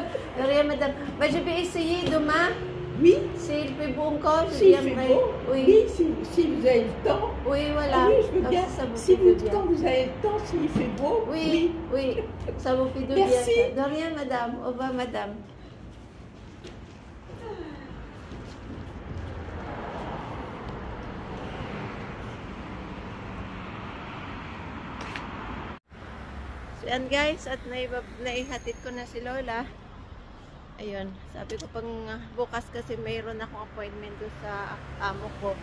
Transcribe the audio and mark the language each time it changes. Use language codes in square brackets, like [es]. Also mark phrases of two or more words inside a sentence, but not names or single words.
[fr] De rien, madame. Bah, je vais essayer demain. Oui, S'il fait bon encore, je s'il fait viendrai. beau. Oui. Oui, si vous avez le temps. Oui, voilà. Ah oui, je veux Comme bien. ça vous Si fait de vous, bien. quand vous avez le temps, s'il fait beau. Oui, oui, ça vous fait de Merci. bien. Ça. De rien, madame. Au revoir, madame. [tl] So, yan guys, at naihatid ko na si Lola. Ayun, sabi ko pang bukas kasi mayroon akong appointment doon sa amo ko.